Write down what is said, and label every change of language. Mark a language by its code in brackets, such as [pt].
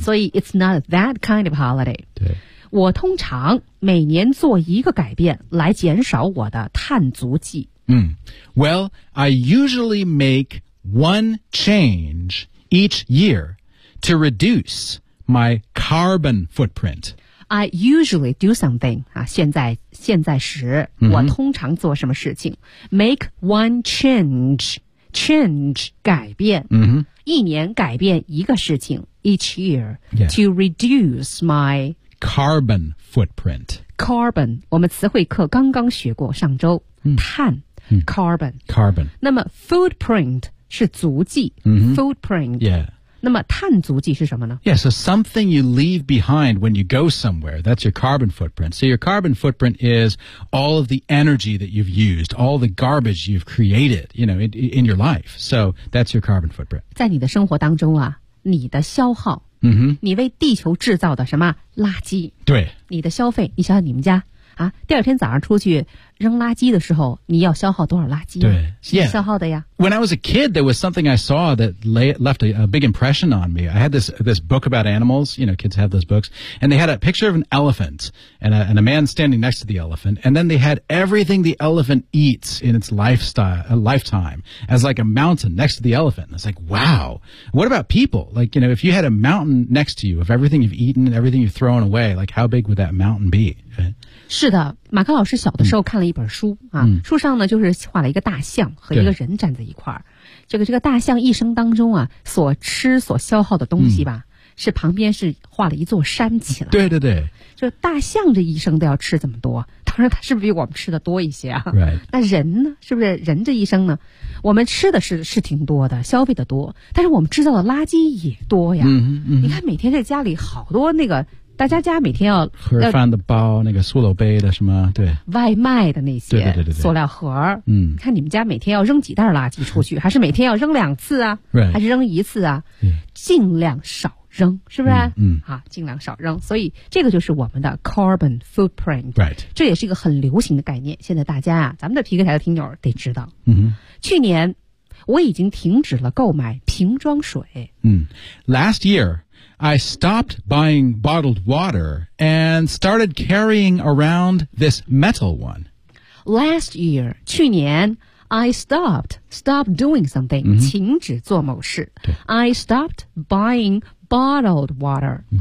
[zh] 所以 [en] it's not that kind of holiday [zh] 对我通常每年做一个改变来减少我的碳足迹 [en] 嗯 well I usually make one change each year to reduce my carbon footprint I usually do something 啊 [zh] 现在时、 mm-hmm. 我通常做什么事情 [en] make one change [zh] 改变、 mm-hmm. 一年改变一个事情 [en] each year、 yeah. to reduce my carbon footprint [zh] carbon 我们词汇课刚刚学过上周、 mm-hmm. 碳 carbon、 mm-hmm. carbon 那么 footprint 是足迹、 mm-hmm. [en] footprint yeah [zh] 那么碳足迹是什么呢 [en] Yeah, so something you leave behind when you go somewhere, that's your carbon footprint. So your carbon footprint is all of the energy that you've used, all the garbage you've created, you know, in your life. So that's your carbon footprint. [zh] 在你的生活当中啊你的消耗、 mm-hmm. 你为地球制造的什么垃圾对你的消费你想想你们家啊第二天早上出去扔垃圾的时候你要消耗多少垃圾对、yeah. 消耗的呀 [en] When I was a kid there was something I saw that left a big impression on me I had this book about animals you know kids have those books and they had a picture of an elephant and a man standing next to the elephant and then they had everything the elephant eats in its lifetime as like a mountain next to the elephant and it's like wow what about people like you know if you had a mountain next to you of everything you've eaten and everything you've thrown away like how big would that mountain be [zh] 是的马克老师小的时候看了一本书、嗯、啊书上呢就是画了一个大象和一个人站在一块儿这个大象一生当中啊所吃所消耗的东西吧、嗯、是旁边是画了一座山起来对对对就大象这一生都要吃这么多当然它是不是比我们吃的多一些啊、 [en] right. [zh] 那人呢是不是人这一生呢我们吃的是挺多的消费的多但是我们制造的垃圾也多呀、嗯嗯、你看每天在家里好多那个大家家每天要盒饭的包那个塑料杯的什么对外卖的那些对对对对塑料盒嗯看你们家每天要扔几袋垃圾出去还是每天要扔两次啊、 [en] right. [zh] 还是扔一次啊、 [en] yeah. [zh] 尽量少扔是不是嗯啊尽量少扔所以这个就是我们的 carbon footprint、 right. 这也是一个很流行的概念现在大家啊咱们的皮克台的听友得知道嗯去年我已经停止了购买瓶装水 [en] 嗯 last year,I stopped buying bottled water and started carrying around this metal one. Last year, [zh] 去年 [en] I stopped doing something,、 mm-hmm. [zh] 停止做某事。对。 [en] I stopped buying bottled water.、Mm-hmm.